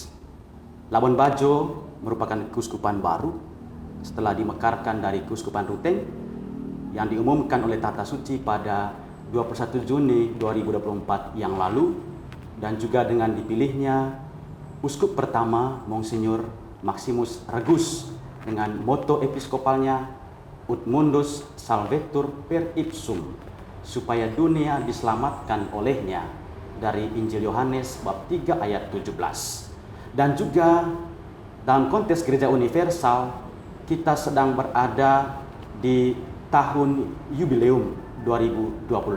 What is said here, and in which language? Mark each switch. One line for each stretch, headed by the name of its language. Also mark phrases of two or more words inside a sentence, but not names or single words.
Indonesian: Labuan Bajo merupakan keuskupan baru setelah dimekarkan dari Keuskupan Ruteng yang diumumkan oleh Tata Suci pada 21 Juni 2024 yang lalu, dan juga dengan dipilihnya uskup pertama Monsinyur Maximus Regus dengan moto episkopalnya
Latin: Ut Mundus Salvetur per Ipsum,
Indonesian: supaya dunia diselamatkan olehnya, dari Injil Yohanes bab 3 ayat 17. Dan juga dalam konteks gereja universal, kita sedang berada di tahun yubileum 2025.